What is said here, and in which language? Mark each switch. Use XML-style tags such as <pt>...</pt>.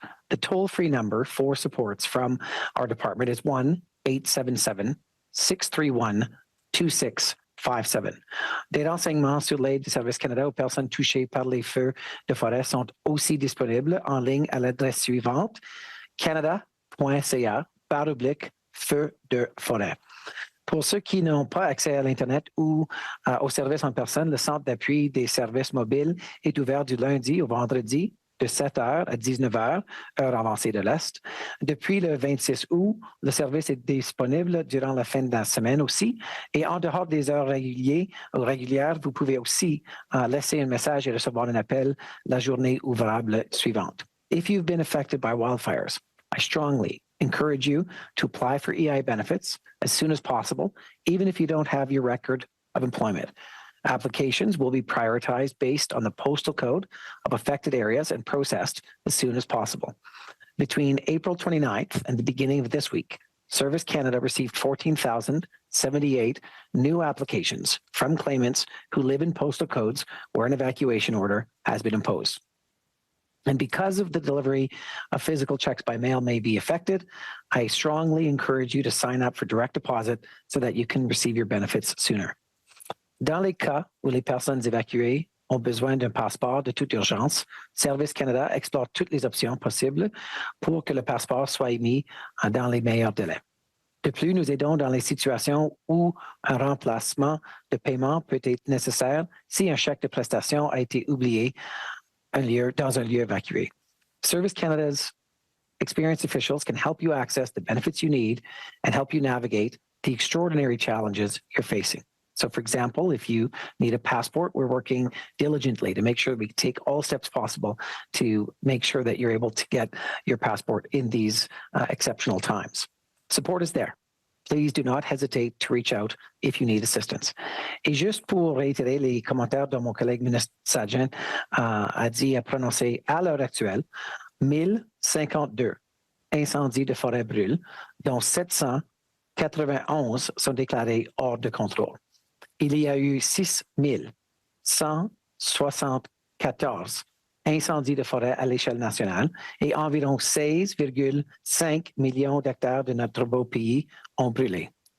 <en>The toll-free number for supports from our department is 1-877-631-2657.</en> <fr>Des renseignements sur l'aide du Service Canada aux personnes touchées par les feux de forêt sont aussi disponibles en ligne à l'adresse suivante: canada.ca/feux de forêt. Pour ceux qui n'ont pas accès à l'Internet ou aux services en personne, le centre d'appui des services mobiles est ouvert du lundi au vendredi de 7h à 19h, heure avancée de l'Est. Depuis le 26 août, le service est disponible durant la fin de la semaine aussi. Et en dehors des heures régulières, vous pouvez aussi laisser un message et recevoir un appel la journée ouvrable suivante.</fr> <en>If you've been affected by wildfires, I strongly encourage you to apply for EI benefits as soon as possible, even if you don't have your record of employment. Applications will be prioritized based on the postal code of affected areas and processed as soon as possible. Between April 29th and the beginning of this week, Service Canada received 14,078 new applications from claimants who live in postal codes where an evacuation order has been imposed. And because of the delivery of physical checks by mail may be affected, I strongly encourage you to sign up for direct deposit so that you can receive your benefits sooner.</en> <fr>Dans les cas où les personnes évacuées ont besoin d'un passeport de toute urgence, Service Canada explore toutes les options possibles pour que le passeport soit émis dans les meilleurs délais. De plus, nous aidons dans les situations où un remplacement de paiement peut être nécessaire si un chèque de prestation a été oublié dans un lieu évacué.</fr> <en>Service Canada's experienced officials can help you access the benefits you need and help you navigate the extraordinary challenges you're facing. So, for example, if you need a passport, we're working diligently to make sure we take all steps possible to make sure that you're able to get your passport in these exceptional times. Support is there. Please do not hesitate to reach out if you need assistance.</en> <fr>Et juste pour réitérer les commentaires de mon collègue ministre Sajjan a prononcé à l'heure actuelle, 1052 incendies de forêt brûlent, dont 791 sont déclarés hors de contrôle. Il y a eu 6174 incendies de forêt à l'échelle nationale et environ 16,5 millions d'hectares de notre beau pays ont brûlé.</fr>